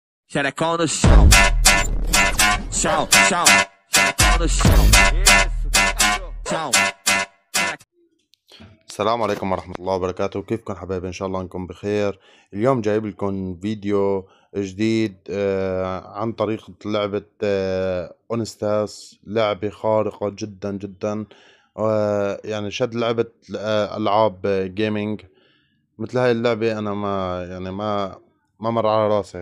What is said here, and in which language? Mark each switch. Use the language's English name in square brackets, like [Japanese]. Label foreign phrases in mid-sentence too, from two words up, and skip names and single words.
[Portuguese] xereca no chão. Chão, chão, xereca no chão. Chão. [Arabic] السلام عليكم ورحمة الله وبركاته. كيفكم حبايبي؟ إن شاء الله أنكم بخير. اليوم جايب لكم فيديو جديد عن طريقة لعبة أونستاس. لعبة خارقة جدا جدا، يعني شد لعبة ألعاب جيمنج مثل هاي اللعبة أنا ما مر على راسي.